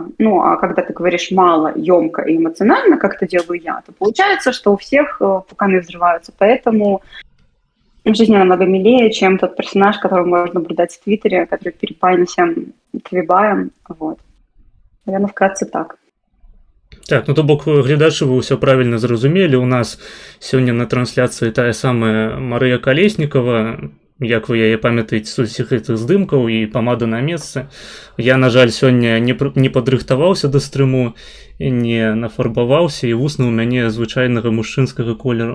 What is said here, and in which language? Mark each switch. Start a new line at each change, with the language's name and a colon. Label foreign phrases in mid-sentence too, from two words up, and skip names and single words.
Russian: А когда ты говоришь мало, емко и эмоционально, как это делаю я, то получается, что у всех пуканы взрываются. Поэтому жизнь намного милее, чем тот персонаж, которого можно наблюдать в Твиттере, который перепаян всем твибаем. Вот. Наверное, вкратце так.
Belarusian: Так, то бок глядачы вы ўсё правільна зразумелі. У нас сёння на трансляцыі тая самая Марыя Калеснікова, як вы яе памятаеце з усіх гэтых здымкаў, і памада на месцы. Я, на жаль, сёння не падрыхтаваўся да стрыму, не нафарбаваўся, і вусны ў мяне звычайнага мужчынскага колеру.